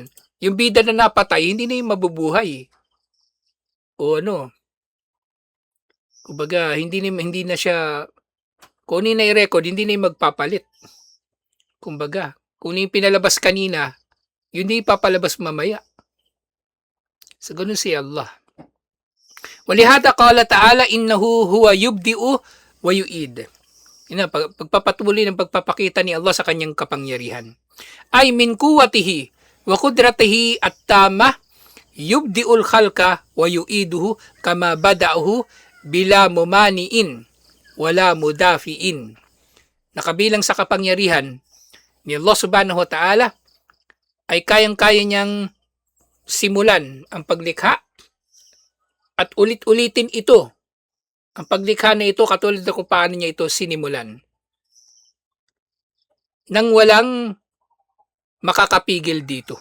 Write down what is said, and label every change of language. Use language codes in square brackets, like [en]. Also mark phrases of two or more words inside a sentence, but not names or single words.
[tl] Yung bida na napatay, hindi na yung mabubuhay. O ano, kumbaga, hindi na siya, kung ano yung nai-record, hindi na yung magpapalit. Kumbaga, kung ano yung pinalabas kanina, yun na yung papalabas mamaya. So, ganun si Allah. [ar] ولهذا قال تعالى إنه هو يبدئ ويعيد. [tl] Yun na, pagpapatuloy ng pagpapakita ni Allah sa kanyang kapangyarihan. [ar] أي من قوته وقدرته التامة يبدئ الخلق ويعيده كما بدأه بلا ممانع ولا مدافع. [tl] Nakabilang sa kapangyarihan ni [ar] الله سبحانه وتعالى [tl] ay kayang-kaya niyang simulan ang paglikha at ulit-ulitin ito. Ang paglikha na ito, katulad na kung paano niya ito sinimulan. Nang walang makakapigil dito.